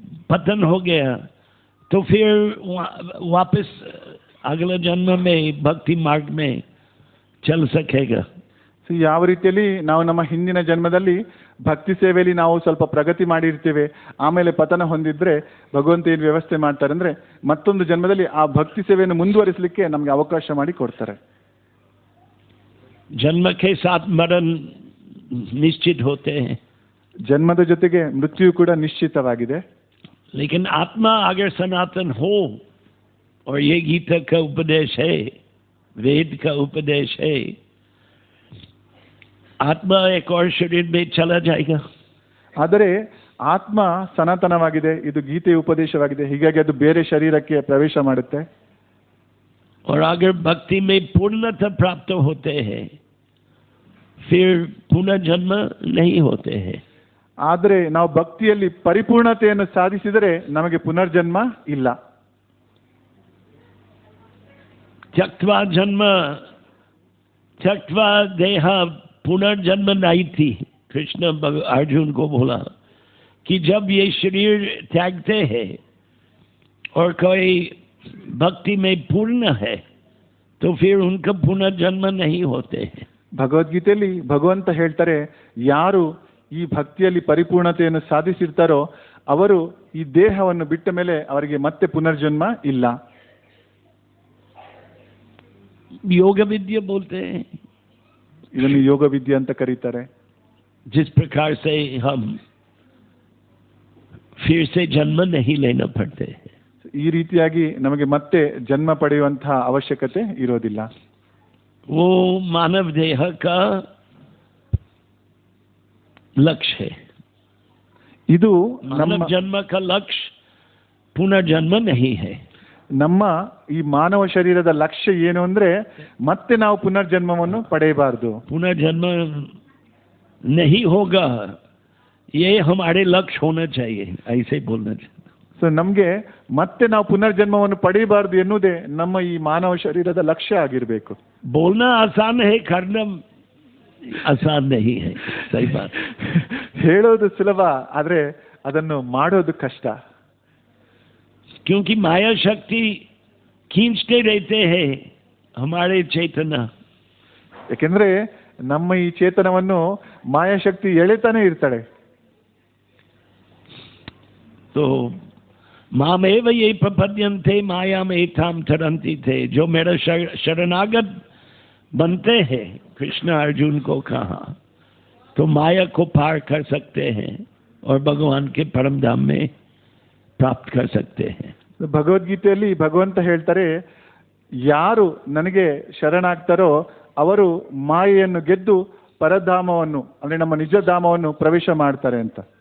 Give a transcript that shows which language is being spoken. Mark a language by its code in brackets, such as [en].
[hi] पतन हो गया तो फिर वापस अगले जन्म में भक्ति मार्ग में चल सकेगा। [kn] ಸೊ ಯಾವ ರೀತಿಯಲ್ಲಿ ನಾವು ನಮ್ಮ ಹಿಂದಿನ ಜನ್ಮದಲ್ಲಿ ಭಕ್ತಿ ಸೇವೆಯಲ್ಲಿ ನಾವು ಸ್ವಲ್ಪ ಪ್ರಗತಿ ಮಾಡಿರ್ತೀವಿ, ಆಮೇಲೆ ಪತನ ಹೊಂದಿದ್ರೆ ಭಗವಂತ ಏನು ವ್ಯವಸ್ಥೆ ಮಾಡ್ತಾರೆ ಅಂದರೆ ಮತ್ತೊಂದು ಜನ್ಮದಲ್ಲಿ ಆ ಭಕ್ತಿ ಸೇವೆಯನ್ನು ಮುಂದುವರಿಸಲಿಕ್ಕೆ ನಮಗೆ ಅವಕಾಶ ಮಾಡಿ ಕೊಡ್ತಾರೆ. [hi] जन्म के साथ मरण निश्चित होते हैं, [kn] ಜನ್ಮದ ಜೊತೆಗೆ ಮೃತ್ಯು ಕೂಡ ನಿಶ್ಚಿತವಾಗಿದೆ. [hi] लेकिन आत्मा अगर सनातन हो और ये गीता का उपदेश है, वेद का उपदेश है, आत्मा एक और शरीर में चला जाएगा. [kn] ಆದರೆ ಆತ್ಮ ಸನಾತನವಾಗಿದೆ, ಇದು ಗೀತೆಯ ಉಪದೇಶವಾಗಿದೆ, ಹೀಗಾಗಿ ಅದು ಬೇರೆ ಶರೀರಕ್ಕೆ ಪ್ರವೇಶ ಮಾಡುತ್ತೆ. [hi] और अगर भक्ति में पूर्णता प्राप्त होते हैं फिर पुनर्जन्म नहीं होते हैं. [kn] ಆದರೆ ನಾವು ಭಕ್ತಿಯಲ್ಲಿ ಪರಿಪೂರ್ಣತೆಯನ್ನು ಸಾಧಿಸಿದರೆ ನಮಗೆ ಪುನರ್ಜನ್ಮ ಇಲ್ಲ. [sa] त्यक्त्वा जन्म त्यक्त्वा देह पुनर्जन्म नहीं थी. [hi] कृष्ण अर्जुन को बोला कि जब ये शरीर त्यागते हैं और कोई भक्ति में पूर्ण है तो फिर उनका पुनर्जन्म नहीं होते हैं. [kn] ಭಗವದ್ಗೀತೆಯಲ್ಲಿ ಭಗವಂತ ಹೇಳ್ತಾರೆ, ಯಾರು ಈ ಭಕ್ತಿಯಲ್ಲಿ ಪರಿಪೂರ್ಣತೆಯನ್ನು ಸಾಧಿಸಿರ್ತಾರೋ ಅವರು ಈ ದೇಹವನ್ನು ಬಿಟ್ಟ ಮೇಲೆ ಅವರಿಗೆ ಮತ್ತೆ ಪುನರ್ಜನ್ಮ ಇಲ್ಲ. [hi] योग विद्या बोलते हैं, [kn] ಇದನ್ನು ಯೋಗ ವಿದ್ಯೆ ಅಂತ ಕರೀತಾರೆ. [hi] जिस प्रकार से हम फिर से जन्म नहीं लेना पड़ते. [kn] ಈ ರೀತಿಯಾಗಿ ನಮಗೆ ಮತ್ತೆ ಜನ್ಮ ಪಡೆಯುವಂತಹ ಅವಶ್ಯಕತೆ ಇರೋದಿಲ್ಲ. [hi] वो मानव देह का लक्ष्य है. [kn] ಇದು [hi] मानव जन्म का लक्ष्य पुनर्जन्म नहीं है. [kn] ನಮ್ಮ ಈ ಮಾನವ ಶರೀರದ ಲಕ್ಷ್ಯ ಏನು ಅಂದ್ರೆ ಮತ್ತೆ ನಾವು ಪುನರ್ಜನ್ಮವನ್ನು ಪಡೆಯಬಾರದು. [hi] पुनर्जन्म नहीं होगा ये हमारे लक्ष्य होना चाहिए, ऐसे बोलना चाहिए. [kn] ಸೊ ನಮಗೆ ಮತ್ತೆ ನಾವು ಪುನರ್ಜನ್ಮವನ್ನು ಪಡೆಯಬಾರದು ಎನ್ನುವುದೇ ನಮ್ಮ ಈ ಮಾನವ ಶರೀರದ ಲಕ್ಷ್ಯ ಆಗಿರಬೇಕು. [hi] बोलना आसान है, करना आसान नहीं है. सही बात. [kn] ಹೇಳೋದು ಸುಲಭ, ಆದ್ರೆ ಅದನ್ನು ಮಾಡೋದು ಕಷ್ಟ. [hi] क्योंकि माया शक्ति खींचते रहते हैं हमारे चेतना. [kn] ಯಾಕೆಂದ್ರೆ ನಮ್ಮ ಈ ಚೇತನವನ್ನು ಮಾಯಾಶಕ್ತಿ ಎಳೆತಾನೆ ಇರ್ತಾಳೆ. [sa] तो मामेव ये प्रपद्यन्ते मायाम एताम तरन्ति थे. [hi] जो मेरा शरणागत बनते हैं, कृष्ण अर्जुन को कहा, तो माया को पार कर सकते हैं और भगवान के परम धाम में प्राप्त कर सकते हैं. [kn] ಭಗವದ್ಗೀತೆಯಲ್ಲಿ ಭಗವಂತ ಹೇಳ್ತಾರೆ, ಯಾರು ನನಗೆ ಶರಣಾಗ್ತಾರೋ ಅವರು ಮಾಯೆಯನ್ನು ಗೆದ್ದು ಪರಧಾಮವನ್ನು ಅಂದ್ರೆ ನಮ್ಮ ನಿಜ ಧಾಮವನ್ನು ಪ್ರವೇಶ ಮಾಡ್ತಾರೆ ಅಂತ.